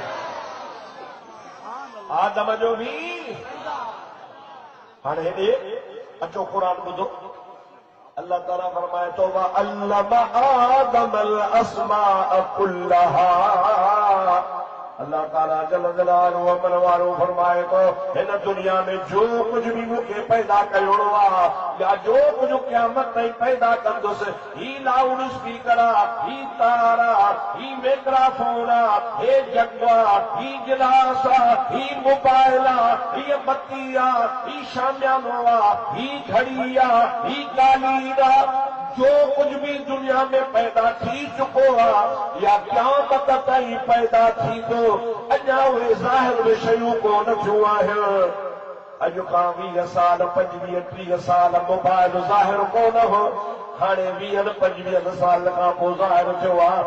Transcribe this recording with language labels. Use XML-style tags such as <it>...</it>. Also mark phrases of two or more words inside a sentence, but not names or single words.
<sd>आदम जो बि हाणे हेॾे अचो क़ुरान ॿुधो। अल्लाह ताला फरमाए थो</sd> <ar>علم آدم الأسماء كلها</ar> <sd>अल्लाह ताला</sd> <ar>جل جلاله</ar> <sd>अमन वारो फरमाए तो इन दुनिया में जो कुछ भी मूंखे पैदा कयो या जो कुछ क़यामत ताईं पैदा कंदुसि ही लाउड स्पीकर ही तार ही माइक्रोफोन हे जगवा ही गिलास ही मोबाइल ही बत्ती ही शामियानो ही घड़ी ही गालीन जो कुछ भी दुनिया में पैदा थी चुको या क़यामत ताईं पैदा थी तो अञा उहे ज़ाहिर में शयूं कोन थियूं आहिनि। अॼु खां 20 साल 25-30 साल मोबाइल ज़ाहिर कोन हो, हाणे 20-25 साल खां पोइ ज़ाहिर थियो आहे।</sd>